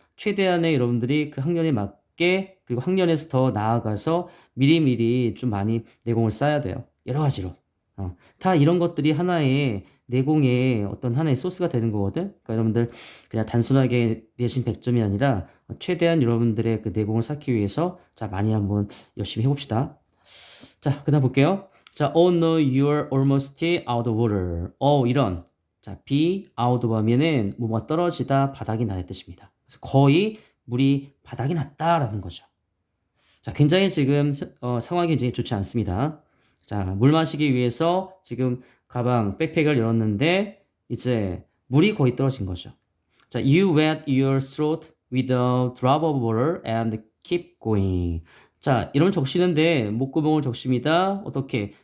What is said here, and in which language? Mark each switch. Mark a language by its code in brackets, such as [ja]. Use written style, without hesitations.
[ko] 최대한의 여러분들이 그 학년에 맞게 그리고 학년에서 더 나아가서 미리미리 좀 많이 내공을 쌓아야 돼요. 여러 가지로. 다 이런 것들이 하나의 내공의 어떤 하나의 소스가 되는 거거든. 그러니까 여러분들 그냥 단순하게 내신 100점이 아니라 최대한 여러분들의 그 내공을 쌓기 위해서 자, 많이 한번 열심히 해봅시다. 자, 그다음 볼게요. [en] 자, oh no, you're almost out of water. [ko] 이런. 자, be out of 하면은 뭐가 떨어지다, 바닥이 나는 뜻입니다. 그래서 거의 물이 바닥이 났다라는 거죠. 자, 굉장히 지금 상황이 굉장히 좋지 않습니다. 자, 물 마시기 위해서 지금 가방, 백팩을 열었는데 이제 물이 거의 떨어진 거죠. [en] 자, you wet your throat with a drop of water and keep going. [ko] 자, 이런 적시는데 목구멍을 적십니다. 어떻게?